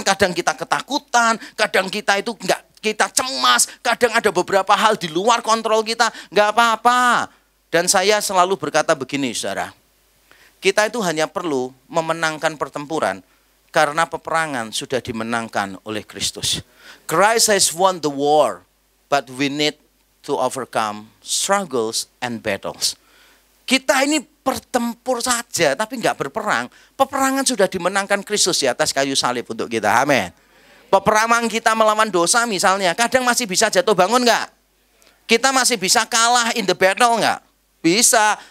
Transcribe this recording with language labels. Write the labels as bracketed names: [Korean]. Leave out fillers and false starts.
[Indonesian] Kadang kita ketakutan, kadang kita itu enggak, kita cemas, kadang ada beberapa hal di luar kontrol kita. Enggak apa-apa. Dan saya selalu berkata begini, saudara. Kita itu hanya perlu memenangkan pertempuran karena peperangan sudah dimenangkan oleh Kristus. [English] Christ has won the war, but we need to overcome struggles and battles. [Indonesian] Kita ini bertempur saja, tapi nggak berperang. Peperangan sudah dimenangkan Kristus di atas kayu salib untuk kita. Amin. Peperangan kita melawan dosa misalnya, kadang masih bisa jatuh bangun nggak? Kita masih bisa kalah [English] in the battle [Indonesian] nggak? Bisa.